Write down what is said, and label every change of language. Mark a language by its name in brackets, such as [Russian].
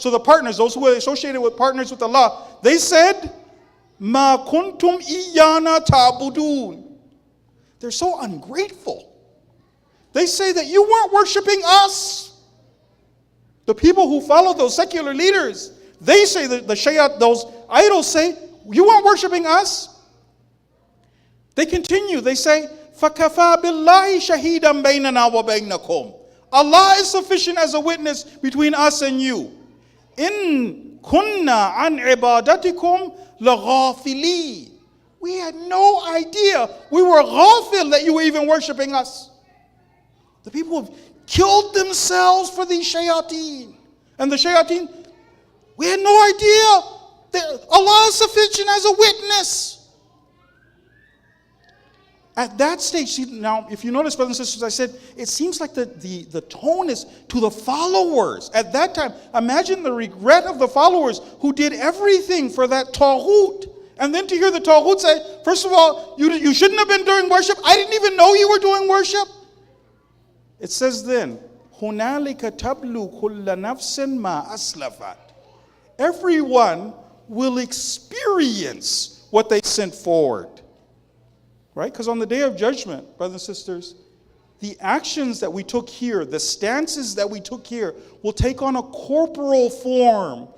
[English] So the partners, those who are associated with partners with Allah, they said, [Arabic] مَا كُنْتُمْ إِيَّانَا تَعْبُدُونَ. [English] They're so ungrateful. They say that you weren't worshiping us. The people who follow those secular leaders, they say that the Shia, those idols say, you weren't worshiping us. They continue, they say, [Arabic] فَكَفَى بِاللَّهِ شَهِيدًا بَيْنَنَا وَبَيْنَكُمْ. [English] Allah is sufficient as a witness between us and you. [Arabic] إِن كُنَّا عَنْ عِبَادَتِكُمْ لَغَافِلِينَ. [English] We had no idea. We were ghafil that you were even worshiping us. The people have killed themselves for these shayateen. And the shayateen, we had no idea that Allah is sufficient as a witness. At that stage, see, now if you notice, brothers and sisters, I said, it seems like the tone is to the followers. At that time, imagine the regret of the followers who did everything for that Tawheed. And then to hear the Tawheed say, first of all, you shouldn't have been doing worship. I didn't even know you were doing worship. It says then, [Arabic] هُنَالِكَ تَبْلُو كُلَّ نَفْسٍ مَا أَسْلَفَتْ. [English] Everyone will experience what they sent forward. Right? Because on the day of judgment, brothers and sisters, the actions that we took here, the stances that we took here, will take on a corporal form.